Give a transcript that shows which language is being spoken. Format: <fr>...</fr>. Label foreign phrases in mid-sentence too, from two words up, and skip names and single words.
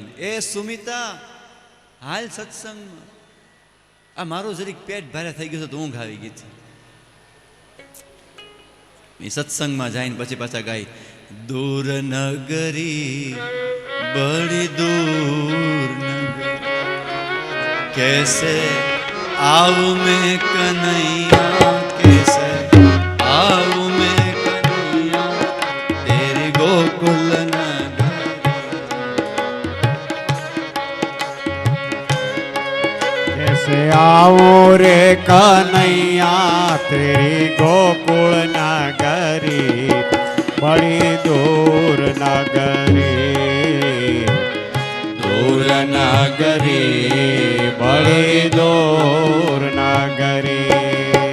<gu>એ સુમિતા, હાલ સત્સંગમાં. આ મારું જરીક પેટ ભારે થઈ ગયું છે, તો ઊંઘ આવી ગઈ છે. એ સત્સંગમાં જઈને પછી પાછા ગાય,</gu> <hi>दूर नगरी बड़ी दूर नगरी, कैसे आऊं मैं कन्हैया, कैसे आऊं मैं कन्हैया तेरी गोकुल नगरी. कैसे आओ रे कन्हैया तेरी गोकुल नगरी, बड़ी दूर नगरी, दूर नगरी, बड़ी दूर नगरी.</hi>